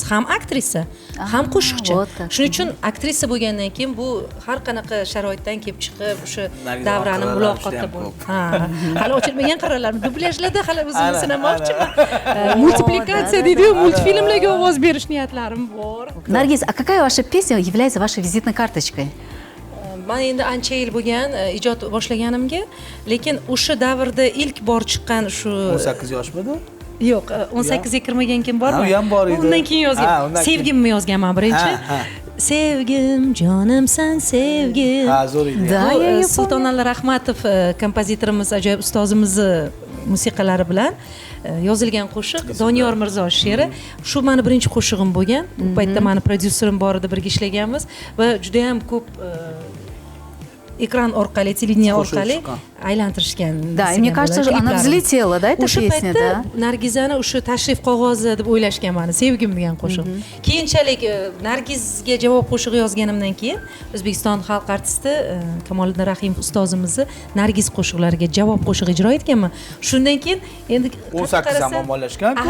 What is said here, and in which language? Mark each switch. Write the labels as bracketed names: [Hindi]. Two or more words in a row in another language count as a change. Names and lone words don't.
[Uzbek] Ham aktrisa, ham qo'shiqchi. Shuning uchun aktrisa bo'lgandan keyin bu har qanaqa sharoitdan kelib chiqib, o'sha davrani muloqotda bo'lib. Ha, hali ochilmagan qirralar, dublyajlarda hali o'zimni sinamoqchiman. Multiplikatsiya deydi-yu, multfilmlarga ovoz berish niyatlarim bor. [Russian] Наргиз, а какая ваша песня является вашей визитной карточкой? [Uzbek] man endi ancha yil bo'lgan ijod boshlaganimga, lekin o'sha davrda ilk bor chiqqan shu 18 yoshmidi? yo'q, 18 ga kirmagan kim bormi? U ham bor edi. Undan keyin Ha, yozgan. undan keyin. Sevgimni yozganman birinchi. Ha. Sevgim, jonimsan sevgim. Ha, zo'r edi. [Russian] Да, [Uzbek] Bu, [Russian] я ее [Uzbek] Sultonali Rahmatov kompozitorimiz, ajoyib ustozimizni musiqalari bilan yozilgan qo'shiq Doniyor Mirzo she'ri. Shu meni birinchi qo'shig'im bo'lgan. U paytda meni prodyuserim bor edi, birga ishlaganmiz va juda ham ko'p ekran orqali, televideniya Qo'shiq orqali chiqqan. aylantirishgan. [Russian] Да, и мне кажется, она [Uzbek] kliplarini. [Russian] взлетела, да, эта [Uzbek] O'sha [Russian] песня, [Uzbek] paytda [Russian] да? [Uzbek] Nargizani o'sha tashrif qog'ozi deb o'ylashgan meni, sevgim degan qo'shiq. Keyinchalik Nargizga javob qo'shig'i yozganimdan keyin O'zbekiston xalq artisti Kamoliddin Rahimov ustozimizni Nargiz qo'shiqlariga javob qo'shig'i ijro etganman. Shundan keyin endi 18 ham ommalashgan-ku.